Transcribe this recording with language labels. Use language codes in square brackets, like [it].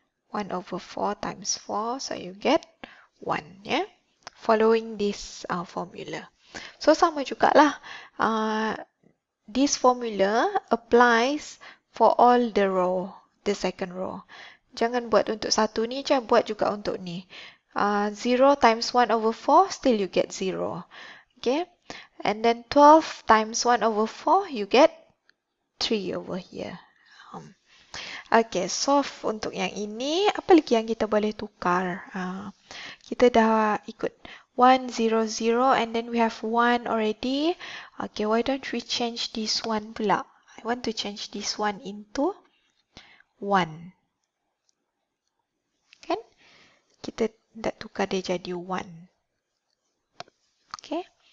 [en] One over 4 times 4, so you get 1, yeah? Following this formula. So, [ms] sama jugalah. [en] This formula applies for all the row, the second row. [ms] Jangan buat untuk satu ni je, buat juga untuk ni. [en] 0 times 1 over 4, still you get 0. Okay? And then 12 times 1 over 4, you get 3 over here. [ms] Okay, solve untuk yang ini. Apa lagi yang kita boleh tukar? Kita dah ikut [en] 1, 0, 0 and then we have 1 already. Okay, why don't we change this one pula? I want to change this one into 1. [ms] Kan? Kita nak tukar dia jadi 1. Okay?